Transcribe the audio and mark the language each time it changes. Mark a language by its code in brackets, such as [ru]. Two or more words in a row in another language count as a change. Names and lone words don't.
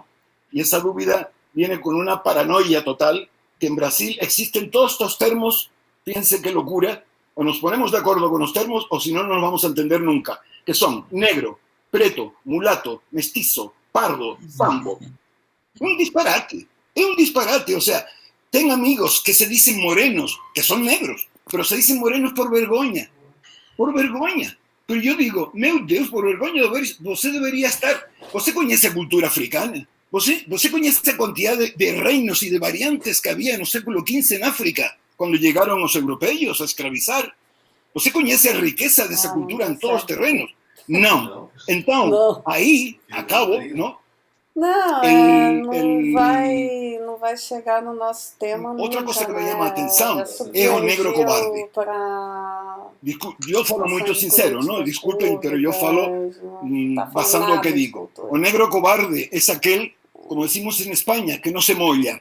[es] Y esa dúvida viene con una paranoia total, que en Brasil existen todos estos termos, piense qué locura, o nos ponemos de acuerdo con los termos, o si no, no nos vamos a entender nunca, que son negro, preto, mulato, mestizo, pardo, zambo. Es un disparate, o sea, ten amigos que se dicen morenos, que son negros, pero se dicen morenos por vergüenza. Pero yo digo, [pt] meu Deus, por vergonha, você debería estar... Você conhece a cultura africana? Você conhece a [es] cantidad de reinos y de variantes que había en el século XV en África, cuando llegaron los europeos a esclavizar? [pt] Você conhece a [es] riqueza de esa cultura en todos los terrenos? No. Entonces, ahí acabo, ¿no? [pt] Não vai chegar no nosso tema. Outra coisa que me chama a atenção é o negro cobarde. Eu falo muito sincero, não? Desculpem, mas eu falo basando o que digo. O negro cobarde é aquele, [es] como decimos [pt] em Espanha, que não se molha.